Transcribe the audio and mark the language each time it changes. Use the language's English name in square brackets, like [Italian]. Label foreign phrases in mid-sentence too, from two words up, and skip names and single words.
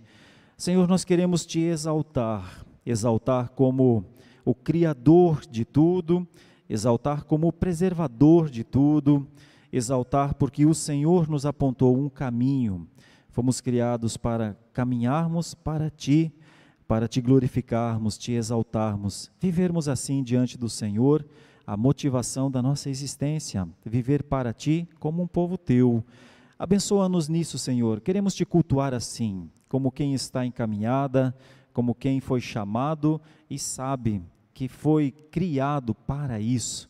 [Portuguese] Senhor, nós queremos te exaltar, exaltar como o Criador de tudo, exaltar como o preservador de tudo, exaltar porque o Senhor nos apontou um caminho. Fomos criados para caminharmos para ti, para te glorificarmos, te exaltarmos, vivermos assim diante do Senhor, a motivação da nossa existência, viver para ti como um povo teu. Abençoa-nos nisso, Senhor. Queremos te cultuar assim, como quem está encaminhada, como quem foi chamado e sabe que foi criado para isso.